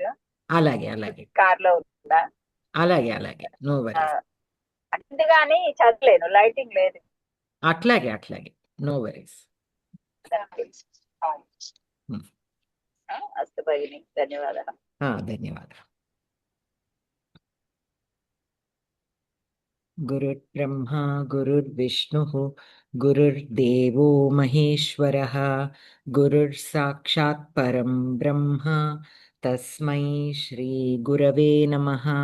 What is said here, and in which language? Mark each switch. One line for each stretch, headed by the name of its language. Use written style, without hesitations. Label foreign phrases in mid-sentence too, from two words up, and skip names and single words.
Telugu: అలాగే అలాగే కార్ లో ఉన్నా. అలాగే అలాగే,
English: no worries.
Telugu: అందుకని చదవలేను, లైటింగ్ లేదు. అట్లాగే అట్లాగే,
English: no worries.
Sanskrit: అస్తు భగిని,
Telugu: ధన్యవాదాలు. ధన్యవాదాలు.
Sanskrit: गुरुर्ब्रह्मा गुरुर्विष्णुः गुरुर्देवो महेश्वरः गुरुर्साक्षात् परं ब्रह्म तस्मै श्रीगुरवे नमः।